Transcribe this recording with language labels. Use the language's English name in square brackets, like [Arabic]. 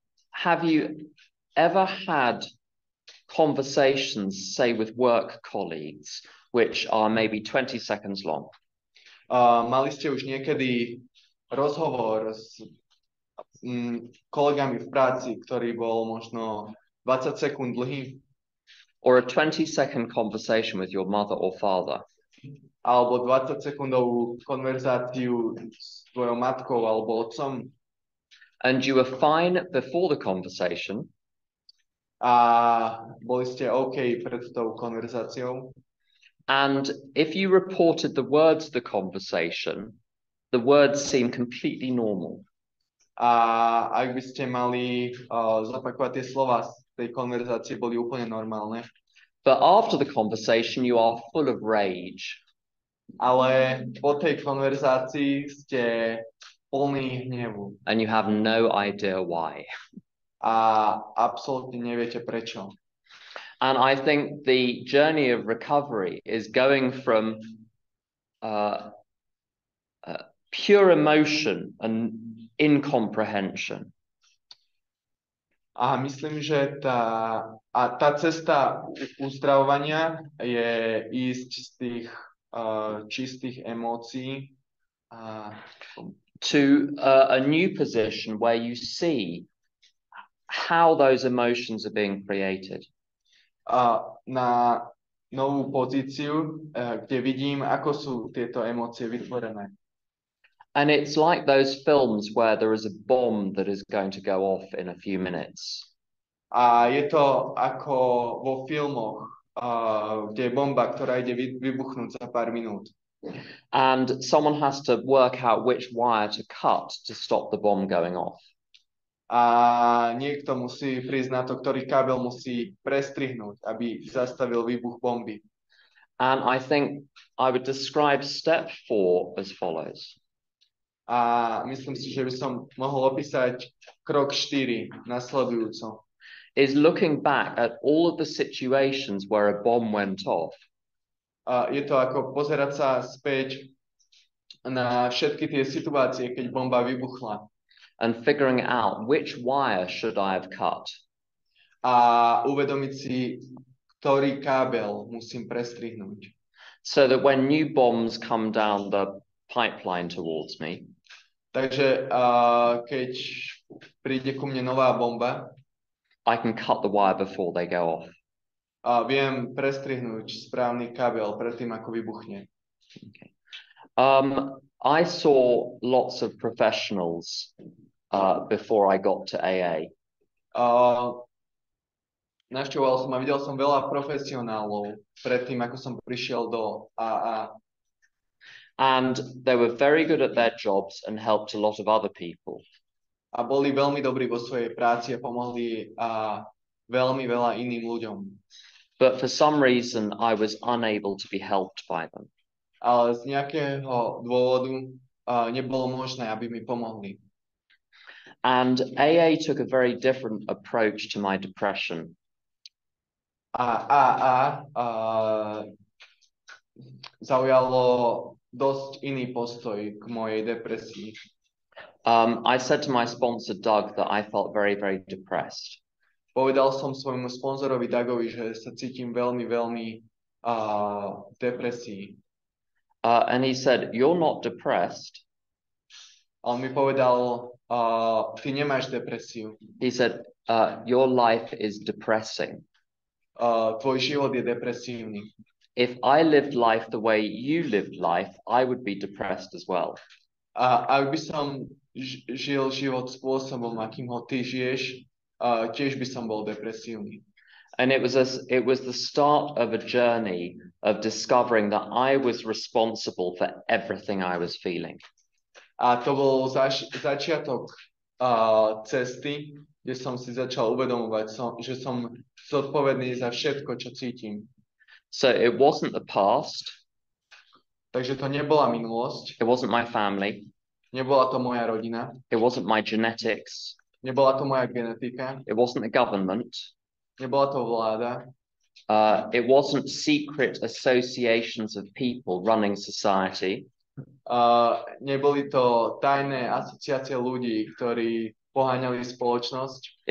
[English] Have you ever had conversations, say with work colleagues, which are maybe 20 seconds long? [Slovak] Mali ste už niekedy rozhovor s kolegami v práci, ktorý bol možno 20 sekúnd dlhý, [English] or a 20-second conversation with your mother or father. [Slovak] alebo 20-sekundovú konverzáciu s tvojou matkou alebo otcom [English] And you were fine before the conversation, [Slovak] a boli ste OK pred tou konverzáciou. [English] and if you reported the words of the conversation, the words seem completely normal. [Slovak] A ak by ste mali zopakovať tie slova z tej konverzácie, boli úplne normálne. [English] But after the conversation, you are full of rage. [Slovak] Ale po tej konverzácii ste plný hnevu [English] And you have no idea why. [Slovak] a absolútne neviete prečo. [English] And I think the journey of recovery is going from pure emotion and incomprehension [Slovak] A myslím, že tá cesta uzdravovania je ísť z tých čistých emócií [English] to a new position where you see how those emotions are being created. [Slovak] Na novú pozíciu, kde vidím, ako sú tieto emócie vytvorené. [English] And it's like those films where there is a bomb that is going to go off in a few minutes. [Slovak] A je to ako vo filmoch, kde je bomba, ktorá ide vybuchnúť za pár minút. [English] And someone has to work out which wire to cut to stop the bomb going off. [Slovak] A niekto musí prísť na to, ktorý kábel musí prestrihnúť, aby zastavil výbuch bomby. [English] And I think I would describe step 4 as follows. [Slovak] A myslím si, že by som mohol opísať krok 4 nasledujúco. [English] Is looking back at all of the situations where a bomb went off. [Slovak] Je to ako pozerať sa späť na všetky tie situácie, keď bomba vybuchla. [English] And figuring out which wire should I have cut. [Slovak] A uvedomiť si, ktorý kábel musím prestrihnúť. [English] So that when new bombs come down the pipeline towards me, [Slovak] takže keď príde ku mne nová bomba, [English] I can cut the wire before they go off. [Slovak] Viem prestrihnúť správny kábel predtým, ako vybuchne. [English] Okay. I saw lots of professionals before I got to AA. [Slovak] Navštevoval som a videl som veľa profesionálov predtým, ako som prišiel do AA. [English] And they were very good at their jobs and helped a lot of other people. [Slovak] A boli veľmi dobrí vo svojej práci a pomohli veľmi veľa iným ľuďom. [English] But for some reason, I was unable to be helped by them. [Slovak] Ale z nejakého dôvodu nebolo možné, aby mi pomohli. [English] And AA took a very different approach to my depression. [Slovak] AA zaujalo dosť iný postoj k mojej depresii. [English] I said to my sponsor, Doug, that I felt very, very depressed. [Slovak] Povedal som svojmu sponzorovi Dougovi, že sa cítim veľmi, veľmi depresii. [English] And he said, you're not depressed. [Slovak] A on mi povedal, ty nemáš depresiu. [English] He said, your life is depressing. [Slovak] Tvoj život je depresívny. [English] If I lived life the way you lived life, I would be depressed as well. [Slovak] A ak by som žil život spôsobom, akým ho ty žiješ, tiež by som bol depresívny. [English] And it was the start of a journey of discovering that I was responsible for everything I was feeling. [Slovak] A to bol začiatok cesty, kde som si začal uvedomovať, že som zodpovedný za všetko, čo cítim. [English] So it wasn't the past. [Slovak] Takže to nebola minulosť. [English] It wasn't my family. [Slovak] Nebola to moja rodina. [English] It wasn't my genetics. [Slovak] Nebola to moja genetika. [English] It wasn't the government. [Slovak] Nebola to vláda. [English] It wasn't secret associations of people running society. [Slovak] Neboli to tajné asociácie ľudí, ktorí poháňali spoločnosť.